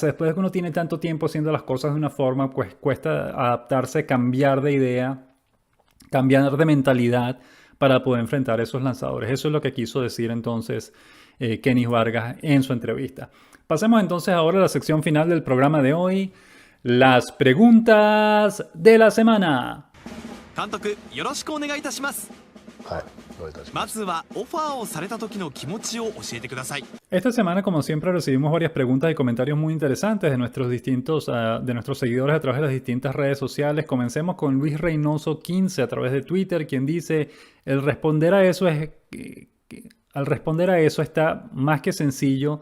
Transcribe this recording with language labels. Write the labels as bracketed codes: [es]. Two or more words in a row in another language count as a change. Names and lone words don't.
[es] Después de que uno tiene tanto tiempo haciendo las cosas de una forma, pues cuesta adaptarse, cambiar de idea, cambiar de mentalidad para poder enfrentar a esos lanzadores. Eso es lo que quiso decir entonces Kenny Vargas en su entrevista. Pasemos entonces ahora a la sección final del programa de hoy, las preguntas de la semana. [ja] 監督よろしくお願いいたします。はい、どういたしままして。ずはオファーをされた時の気持ちを教えてください。 [es] Esta semana, como siempre, recibimos varias preguntas y comentarios muy interesantes de nuestros seguidores a través de las distintas redes sociales. Comencemos con Luis Reynoso 15 a través de Twitter, quien dice: al responder a eso está más que sencillo.